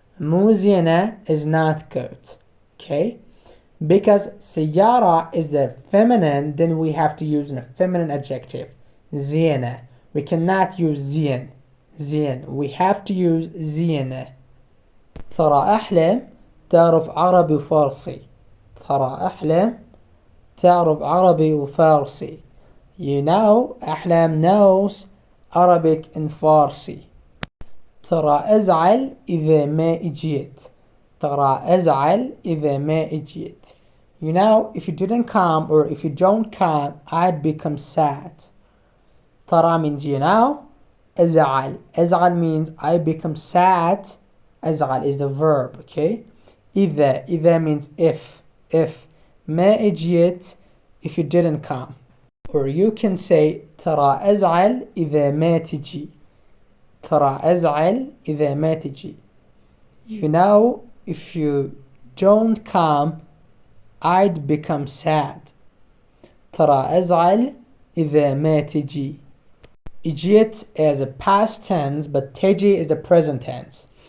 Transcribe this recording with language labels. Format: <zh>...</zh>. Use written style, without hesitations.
<ar>مو زينة</ar> <en>is not good. Okay? Because سيارة is the feminine, then we have to use a feminine adjective.</en> <ar>زينة.</ar> <en>We cannot use زين. We have to use زينة.</en> <ar>ترى أحلم تعرف عربي وفارسي. ترى أحلم تعرف عربي وفارسي.</ar> <en>You know, أحلام knows Arabic and Farsi.</en> <ar>ترى أزعل إذا ما إجيت. ترى أزعل إذا ما إجيت.</ar> <en>You know, if you didn't come or if you don't come, I'd become sad. ترى means you know. أزعل means I become sad. أزعل is the verb, okay? إذا means if.</en> <ar>ما إجيت</ar> <en>if you didn't come. Or you can say</en> <ar>ترى أزعل إذا ما تجي. ترى أزعل إذا ما تجي.</ar> <en>You know, if you don't come, I'd become sad.</en> <ar>ترى أزعل إذا ما تجي.</ar> <en>إجيت is a past tense, but تجي is the present tense.</en>